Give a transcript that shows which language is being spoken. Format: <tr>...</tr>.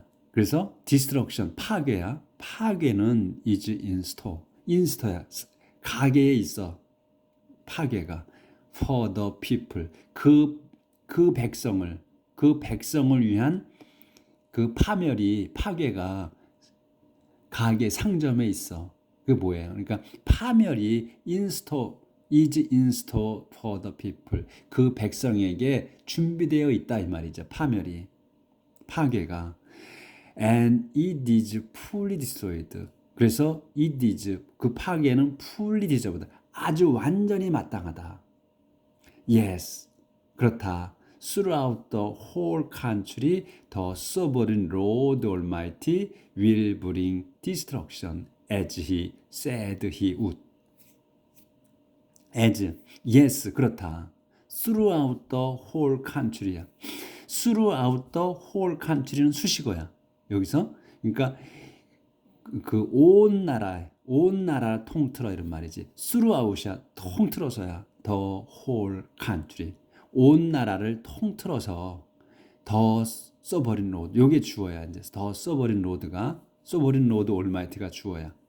<ko>그래서 destruction 파괴야. 파괴는</ko> <en>is in store. in store</en> <ko>야. 가게에 있어. 파괴가</ko> <en>for the people.</en> <ko>그 백성을 위한 그 파괴가 가게 상점에 있어. 그게 뭐예요? 그러니까 파멸이</ko> <en>is in store for the people.</en> <ko>그 백성에게 준비되어 있다 이 말이죠. 파괴가</ko> <en>and it is fully destroyed.</en> <ko>그래서</ko> <en>it is</en> <ko>그 파괴는</ko> <en>fully deserved.</en> <ko>아주 완전히 마땅하다.</ko> <en>Yes,</en> <ko>그렇다.</ko> <en>Throughout the whole country, the sovereign Lord Almighty will bring destruction as he said he would. Yes,</en> <ko>그렇다.</ko> <en>Throughout the whole country</en> <ko>야.</ko> <en>Throughout the whole country</en> <ko>는 수식어야. 여기서 그러니까 그 온 나라 통틀어 이런 말이지. throughout이야. 통틀어서야.</ko> <en>the whole country.</en> <ko>온 나라를 통틀어서 더 써버린 로드. 요게 주어야. 이제 더 써버린 로드가 써버린 로드 올마이티가 주어야.</ko>